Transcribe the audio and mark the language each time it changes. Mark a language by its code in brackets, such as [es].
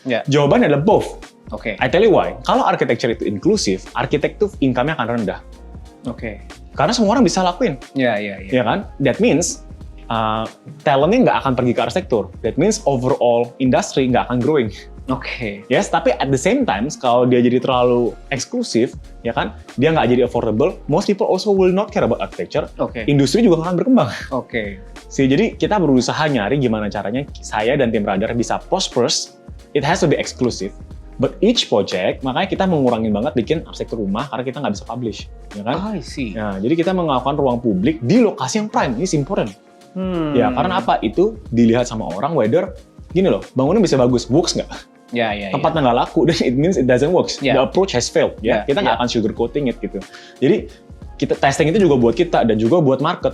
[id] Jawabannya adalah both. Oke. [en] I tell you why. [id] Kalau architecture itu inklusif, arsitek tuh income-nya akan rendah. Oke. Karena semua orang bisa lakuin. Ya kan? [en] That means [id] talentnya nggak akan pergi ke arsitektur. [en] That means overall industry [id] nggak akan growing. Oke. [en] Yes, [id] tapi [en] at the same time, [id] kalau dia jadi terlalu eksklusif, ya kan, dia nggak jadi affordable, [en] most people also will not care about architecture. [id] Oke. Industri juga nggak akan berkembang. Oke. Jadi kita berusaha nyari gimana caranya saya dan tim Radar bisa prosperous. [en] It has to be exclusive. But each project, [id] makanya kita mengurangin banget bikin arsitektur rumah karena kita nggak bisa publish, ya kan? I see. Nah, jadi kita melakukan ruang publik di lokasi yang prime. Ini important. Ya, karena apa? Itu dilihat sama orang whether gini loh, bangunan bisa bagus, works nggak? Ya. Tempatnya nggak laku, [en] then it means it doesn't work. The approach has failed. [id] Ya, kita nggak akan [en] sugarcoating it [id] gitu. Jadi kita testing itu juga buat kita dan juga buat market.